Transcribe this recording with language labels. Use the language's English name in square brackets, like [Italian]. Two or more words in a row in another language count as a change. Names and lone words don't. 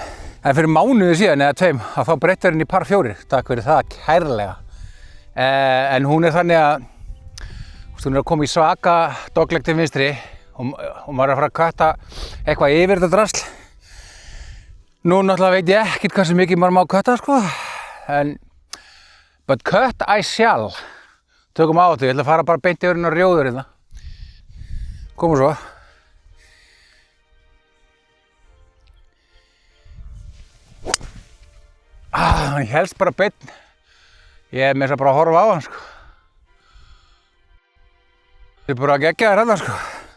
[Icelandic] En fyrir mánuði síðan eða 2, þá breytti henni í par 4. Takk fyrir það kærlega. En hún er þannig að hún er að koma í svaka dogleg til vinstri og maður er að fara að kötta eitthvað yfir þetta drasl. Nú náttúrulega veit ég ekkert hversu mikið maður má kötta, sko. [English] But cut I shall. [Icelandic] Tökum á þetta, ég ætla að fara bara beint yfir hérna rjóður hérna. Komum svo. Hann helst bara beint. Ég er með þess að bara horfa á hann, sko. Ég er bara að gegja þér hérna, sko.